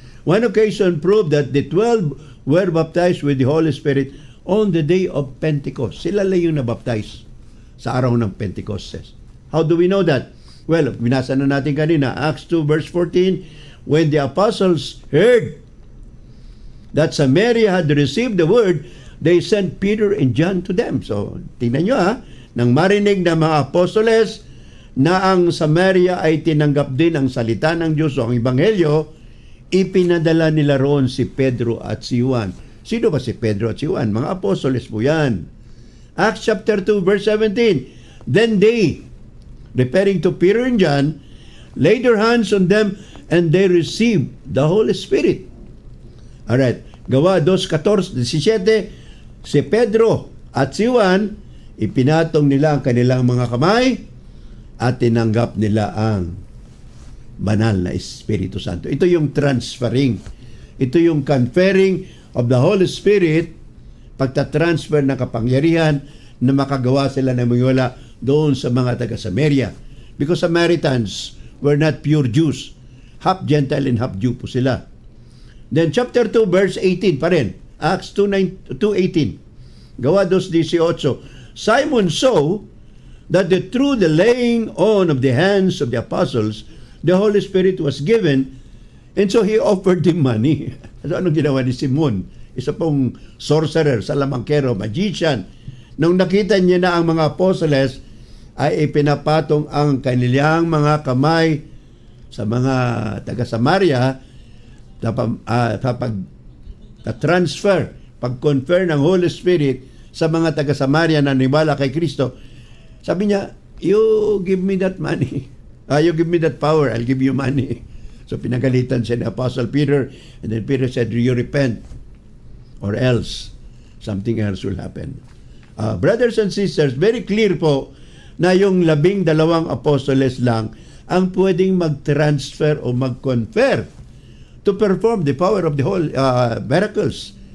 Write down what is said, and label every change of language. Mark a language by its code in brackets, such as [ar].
[en] One occasion proved that the 12 were baptized with the Holy Spirit on the day of Pentecost. [tl] Sila lang yung nabaptize sa araw ng Pentecostes. [en] How do we know that? Well, [tl] binasa na natin kanina, [en] Acts 2 verse 14, when the apostles heard that Samaria had received the word, they sent Peter and John to them. [tl] So, tingnan nyo nang marinig ng mga apostoles na ang Samaria ay tinanggap din ang salita ng Diyos o ang Ebanghelyo, ipinadala nila roon si Pedro at si Juan. Sino ba si Pedro at si Juan? Mga apostoles po yan. [en] Acts chapter 2 verse 17, then they, referring to Peter and John, laid their hands on them and they received the Holy Spirit. [tl] Alright, Gawa 2:17, si Pedro at si Juan, ipinatong nila ang kanilang mga kamay at tinanggap nila ang banal na Espiritu Santo. Ito yung transferring. Ito yung [en] conferring of the Holy Spirit, [tl] pagtatransfer ng kapangyarihan na makagawa sila ng magwala doon sa mga taga-Samaria. [en] Because Samaritans were not pure Jews. Half Gentile and half Jew po sila. Then chapter 2 verse 18 pa rin. Acts 2:18. Gawa 2:18. Simon saw that through the laying on of the hands of the apostles, the Holy Spirit was given, and so he offered him money. [tl] So anong ginawa ni Simon? Isa pong sorcerer, salamangkero, magician. Nung nakita niya na ang mga apostoles, ay ipinapatong ang kanilang mga kamay sa mga taga-Samaria sa pag-transfer, pag-confer ng Holy Spirit sa mga taga-Samaria na naniwala kay Kristo. [en] Sabi niya, you give me that money. You give me that power, I'll give you money. [tl] So pinagalitan siya ni [en] Apostle Peter, and then Peter said, you repent or else something else will happen. Brothers and sisters, very clear [tl] po na yung 12 apostoles lang ang pwedeng mag-transfer o mag-confer [en] to perform the power of the whole miracles.